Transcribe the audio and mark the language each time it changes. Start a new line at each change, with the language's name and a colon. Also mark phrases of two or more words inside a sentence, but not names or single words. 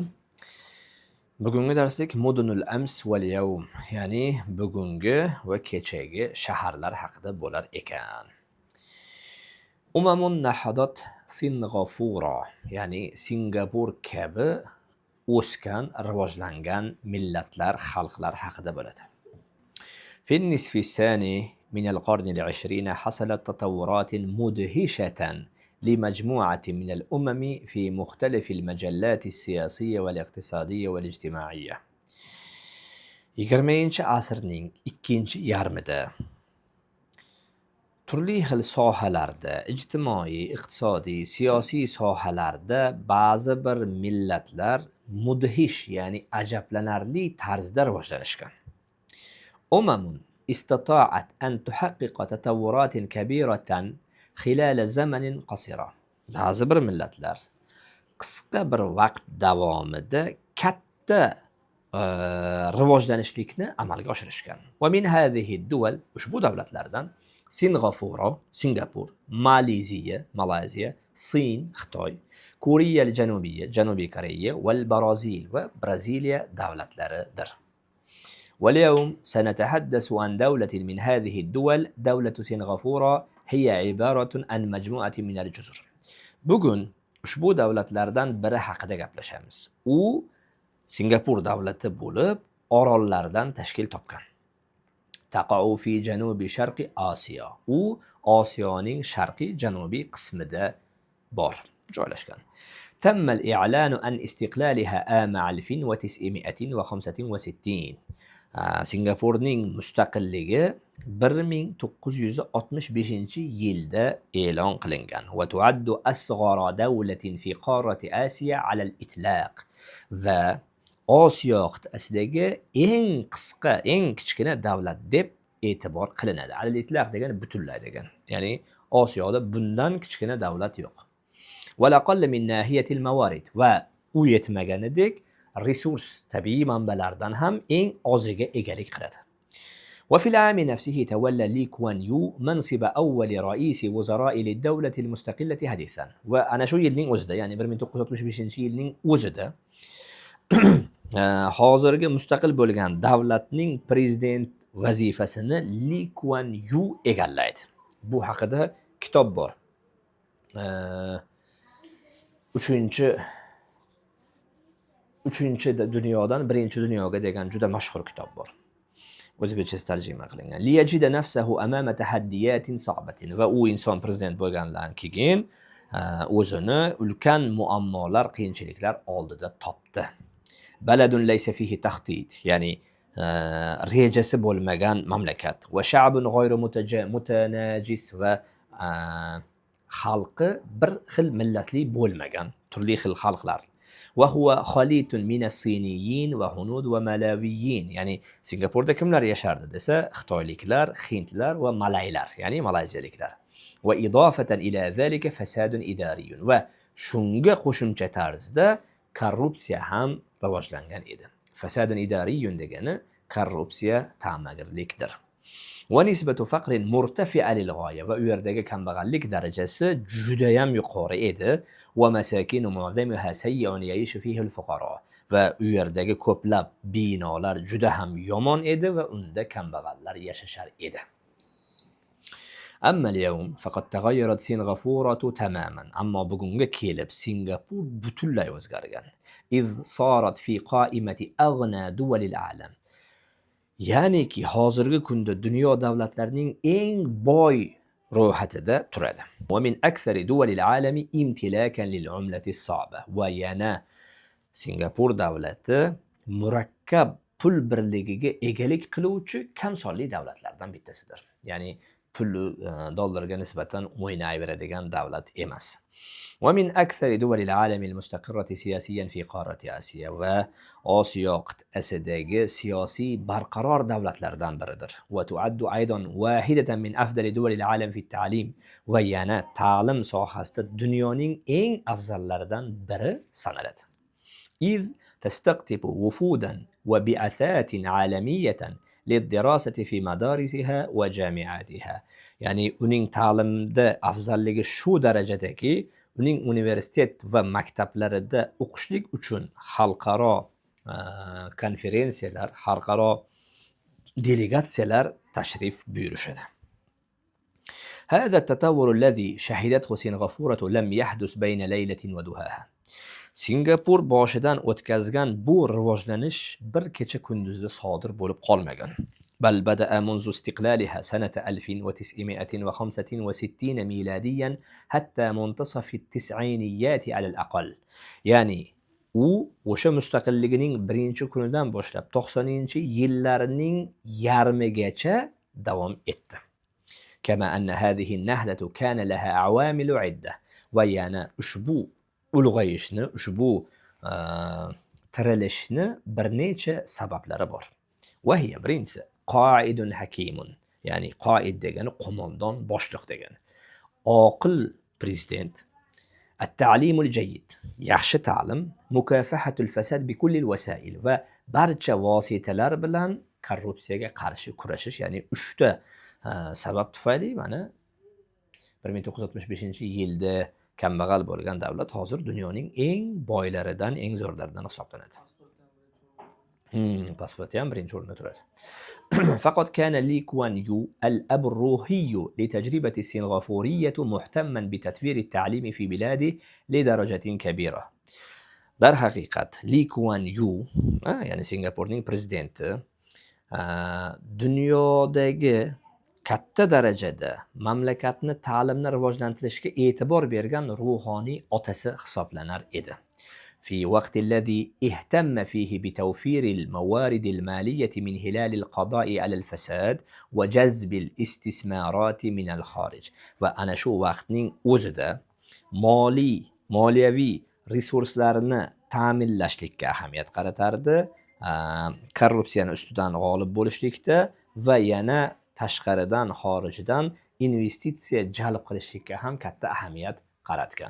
Uzbek: Bugungi darslik
Arabic: مدن الأمس واليوم,
Uzbek: ya'ni bugungi va kechagi shaharlar haqida bo'lar ekan.
Arabic: أمم نهضت سنغافورة,
Uzbek: ya'ni Singapur kabi o'sgan, rivojlangan millatlar, xalqlar haqida bo'ladi.
Arabic: في النصف الثاني من القرن العشرين حصلت تطورات مدهشة لمجموعة من الأمم في مختلف المجالات السياسية والاقتصادية والاجتماعية.
Uzbek: 20-asrning ikkinchi yarmida turli xil sohalarda, ijtimoiy, iqtisodiy, siyosiy sohalarda ba'zi bir millatlar mudhish, ya'ni ajablanarli tarzda rivojlanishgan.
Arabic: أمم استطاعت أن تحقق تطورات كبيرة خلال زمن قصير.
Uzbek: Ba'zi bir millatlar qisqa bir vaqt davomida katta rivojlanishlikni amalga oshirishgan.
Arabic: ومن هذه الدول,
Uzbek: ushbu davlatlardan Singapur, Malayziya, Sin, Xitoy, Koreya al-Janubiyya, Janubiy Koreya va Brazil va Braziliya davlatlaridir.
Arabic: واليوم سنتحدث عن دولة من هذه الدول. دولة سنغافورة هي عبارة عن مجموعة من الجزر.
Uzbek: Bugun ushbu davlatlardan biri haqida gaplashamiz. U Singapur davlati bo'lib, orollardan tashkil topgan.
Arabic: تقع في جنوب شرق آسيا.
Uzbek: U Osiyoning sharqiy janubiy qismida bor, joylashgan.
Arabic: تم الإعلان عن استقلالها عام 1965.
Uzbek: Singapurning mustaqilligi 1965-yilda e'lon qilingan.
Arabic: وتعد أصغر دولة في قارة آسيا على الإطلاق.
Uzbek: Va Osiyo qit'asidagi eng qisqa, eng kichkina davlat deb e'tibor qilinadi.
Arabic: على الإطلاق
Uzbek: degani butunlay degan. Ya'ni Osiyoda bundan kichkina davlat yo'q.
Arabic: وأقل من ناحية الموارد,
Uzbek: va u yetmaganidek resurs, tabiiy manbalardan ham eng oziga egalik qiladi.
Arabic: وفي العام نفسه تولى لي كوان يو منصب أول رئيس وزراء للدولة المستقلة حديثا.
Uzbek: Va o'sha yilning o'zida, ya'ni 1965-yilning o'zida hozirgi mustaqil bo'lgan davlatning prezident vazifasini Li Kuan Yu egallaydi. Bu haqida kitob bor. 3-chi dunyodan 1-chi dunyoga degan juda mashhur kitob bor. O'zbekcha tarjima qilingan.
Arabic: ليجد نفسه أمام تحديات صعبة.
Uzbek: Va u inson prezident bo'lgandan keyin o'zini ulkan muammolar, qiyinchiliklar oldida topdi.
Arabic: بلد ليس فيه تخطيط,
Uzbek: ya'ni rejasi bo'lmagan mamlakat.
Arabic: وشعب غير متجانس,
Uzbek: va xalqi bir xil millatli bo'lmagan, turli xil xalqlar.
Arabic: وهو خليط من الصينيين وهنود وملاويين.
Uzbek: ya'ni Singapurda kimlar yashardi desa, xitoyliklar, hindlar va malaylar, ya'ni malayziyaliklar.
Arabic: وإضافة إلى ذلك فساد إداري.
Uzbek: Va shunga qo'shimcha tarzda korrupsiya ham rivojlangan edi.
Arabic: فساد إداري
Uzbek: degani korrupsiya, ta'magirlikdir.
Arabic: ونسبة فقر مرتفعة للغاية.
Uzbek: Va u yerdagi kambag'allik darajasi juda ham yuqori edi.
Arabic: ومساكن معظمها سيئ يعيش فيها الفقراء.
Uzbek: Va u yerdagi ko'plab binolar juda ham yomon edi va unda kambag'allar yashashar edi.
Arabic: أما اليوم فقد تغيرت سنغافورة تماما.
Uzbek: Ammo bugunga kelib Singapur butunlay o'zgargan.
Arabic: إذ صارت في قائمة أغنى دول العالم.
Uzbek: Ya'niki hozirgi kunda dunyo davlatlarining eng boy ro'yxatida turadi.
Arabic: ومن أكثر دول العالم امتلاكا للعملة الصعبة.
Uzbek: Va yana Singapur davlati murakkab pul birligiga egalik qiluvchi kam sonli davlatlardan bittasidir. Ya'ni pul dollarga nisbatan o'ynayveradigan davlat emas.
Arabic: ومن أكثر دول العالم المستقرة سياسيا في قارة آسيا.
Uzbek: Va Osiyo qit'asidagi siyosiy barqaror davlatlardan biridir.
Arabic: وتعد أيضا واحدة من أفضل دول العالم في التعليم.
Uzbek: va yana ta'lim sohasida dunyoning eng afzallaridan biri sanaladi.
Arabic: إذ تستقطب وفودا وبعثات عالمية للدراسة في مدارسها وجامعاتها.
Uzbek: ya'ni uning ta'limda afzalligi shu darajadaki, uning universitet va maktablarida o'qishlik uchun xalqaro konferensiyalar, xalqaro delegatsiyalar tashrif buyurishadi.
Arabic: هذا التطور الذي شهدته سنغافورة لم يحدث بين ليلة وضحاها.
Uzbek: Singapur boshidan o'tkazgan bu rivojlanish bir kecha kunduzda sodir bo'lib qolmagan.
Arabic: بل بدأ منذ استقلالها سنة 1965 ميلاديا حتى منتصف التسعينيات على الأقل.
Uzbek: ya'ni u o'sha mustaqilligining birinchi kunidan boshlab 90-yillarning yarmigacha davom etdi.
Arabic: كما أن هذه النهضة كان لها عوامل عدة.
Uzbek: ويانا ushbu ulg'ayishni, ushbu tirilishni bir necha sabablari bor. وهي birinchisi
Arabic: قائد حكيم,
Uzbek: ya'ni qoid degani qo'mondon, boshliq degani. Oqil prezident,
Arabic: التعليم الجيد,
Uzbek: yaxshi ta'lim,
Arabic: مكافحة الفساد بكل الوسائل,
Uzbek: va barcha vositalar bilan korrupsiyaga qarshi kurashish, ya'ni 3 ta sabab tufayli mana 1965-yilda kambag'al bo'lgan davlat hozir dunyoning eng boylaridan, eng zo'rlaridan hisoblanadi. Pasporti ham birinchi o'rinda turadi.
Arabic: فقط كان لي كوان يو الأب الروحي لتجربة السنغافورية مهتما بتطوير التعليم في بلاده لدرجة كبيرة.
Uzbek: در haqiqat Li Kuan Yu, ya'ni Singapurning prezidenti, dunyodagi katta darajada mamlakatni ta'limni rivojlantirishga e'tibor bergan ruhoniy otasi hisoblanar edi.
Arabic: في وقت الذي اهتم فيه بتوفير الموارد المالية من هلال القضاء على الفساد وجذب الاستثمارات من الخارج.
Uzbek: Va o'sha vaqtning o'zida moliyaviy resurslarni ta'minlashlikka ahamiyat qaratardi, korrupsiyani ustidan g'olib bo'lishlikda va yana tashqaridan, xorijdan investitsiya jalb qilishlikka ham katta ahamiyat qaratgan.